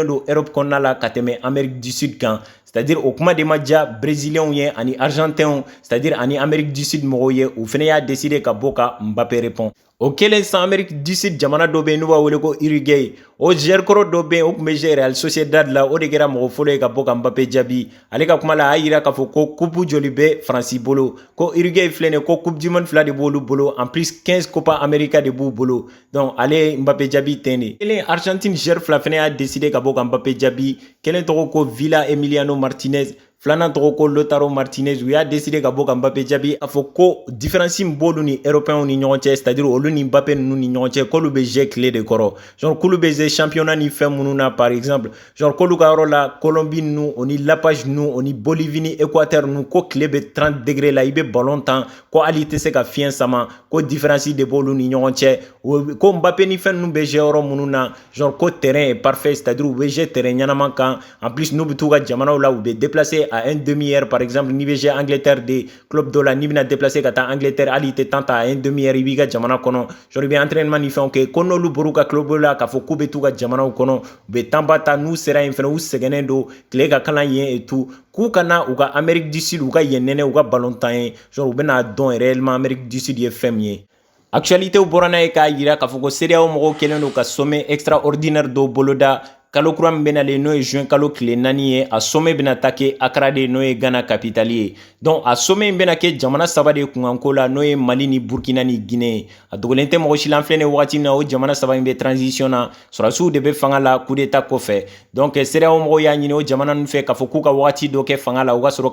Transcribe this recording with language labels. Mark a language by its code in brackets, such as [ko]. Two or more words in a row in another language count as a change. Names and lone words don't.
[bm] don Europe kɔnɔna la ka tɛmɛ Amérique du Sud kan c'est-à-dire o kuma de ma diya Brésiliens ye ani Argentins c'est-à-dire ani Amérique du Sud mɔgɔw ye u fɛnɛ y'a décidé ka bɔ ka Mbappé répond o kɛlen san Amérique du Sud jamana dɔ bɛ yen n'u b'a wele ko Uruguay o joueur kɔrɔ dɔ bɛ yen o tun bɛ jouer Real Sociedad la o de kɛra mɔgɔ fɔlɔ ye ka bɔ ka Mbappé jaabi ale ka kuma la a y'a yira k'a fɔ ko coupe joli bɛ Faransi bolo ko Uruguay filɛ nin ye ko [fr] coupe du monde [bm] fila de b'olu bolo [fr] en plus [bm] 15 Copa America de b'u bolo donc ale ye Mbappé jaabi ten de kelen Argentine joueur fila fɛnɛ y'a décidé ka bɔ ka Mbappé jaabi kelen tɔgɔ ko Villa Emiliano Martinez filanan tɔgɔ ko Lautaro Martinez u y'a décidé ka bɔ ka Mbappé jaabi a fɔ ko différence min b'olu ni européens ni ɲɔgɔn cɛ c'est-à-dire olu ni Mbappé ninnu ni ɲɔgɔn cɛ k'olu bɛ [fr] jeu clé [bm] de kɔrɔ genre k'olu bɛ jeu championnat ni fɛn minnu na [fr] par exemple [bm] genre k'olu ka yɔrɔ la Colombie ninnu o ni La Paz ninnu o ni Bolivie ni Équateur ninnu ko tile bɛ 30 degré la i bɛ ballon tan ko hali i tɛ se ka fiɲɛ sama ko différence de b'olu ni ɲɔgɔn cɛ ko Mbappé ni fɛn ninnu bɛ jeu yɔrɔ minnu na genre ko [fr] terrain est parfait [bm] c'est-à-dire u bɛ jeu terrain ɲɛnama kan [fr] en plus [bm] n'u bɛ t'u ka jamanaw la u bɛ déplacer [fr] à un demi-heure par exemple [bm] ni bɛ Angleterre de club dɔ la ni bɛna déplacer ka taa Angleterre hali tɛ temps ta [fr] à un demi-heure [bm] i b'i ka jamana kɔnɔ genre i bɛ entraînement ni fɛnw kɛ ko n'olu bɔr'u ka club la k'a fɔ k'u bɛ t'u ka jamanaw kɔnɔ u bɛ temps ba ta n'u sera yen fɛnɛ u sɛgɛnnen don tile ka kalan yen [fr] et tout [bm] k'u kana u ka Amérique du Sud u ka yen nɛnɛ u ka ballontan ye genre u bɛna dɔn réellement Amérique du Sud ye fɛn min ye. Actualité bɔra n'a ye k'a yira k'a fɔ ko CEDEAO mɔgɔw kɛlen don ka [fr] sommet extraordinaire [bm] dɔ boloda kalo kura min bɛnalen n'o ye juin kalo tile 4 ye a sommet bɛna ta kɛ Accra de n'o ye Ghana capitale ye donc a sommet in bɛna kɛ jamana 3 de kunkanko la n'o ye Mali ni Burkina ni Guinée a dogolen tɛ mɔgɔ si la an filɛ nin wagati min na o jamana 3 in bɛ transition na sɔrɔdasiw de bɛ fanga la [fr] coup d'état [bm] kɔfɛ donc CEDEAO mɔgɔw y'a ɲini o jamana ninnu fɛ k'a fɔ k'u ka wagati dɔ kɛ fanga la u ka sɔrɔ